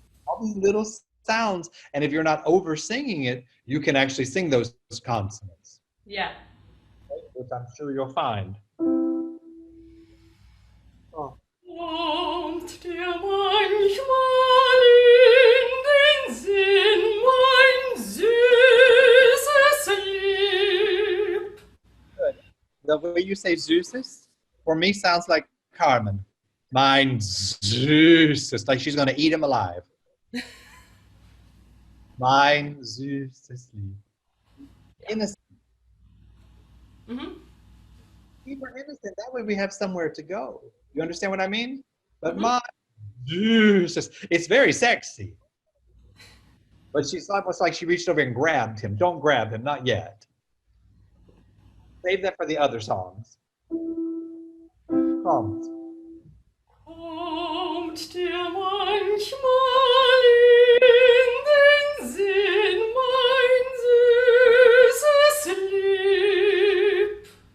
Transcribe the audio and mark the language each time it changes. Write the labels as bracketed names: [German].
[English] All these little sounds, and if you're not over singing it, you can actually sing those consonants. Yeah. Which I'm sure you'll find. Oh. [German] Kommt dir manchmal in den Sinn, mein süßes Lieb. [English] Good. The way you say Zeus for me sounds like Carmen. [German] Mein Süßes, [English] like she's going to eat him alive. [German] Mein süßes Lieb. [English] Innocent. Mm-hmm. Keep her innocent. That way we have somewhere to go. You understand what I mean? But my Jesus, it's very sexy. But she's almost like she reached over and grabbed him. Don't grab him, not yet. Save that for the other songs. [German] Kommt. Kommt dir manchmal in den Sinn, mein süßes Lieb.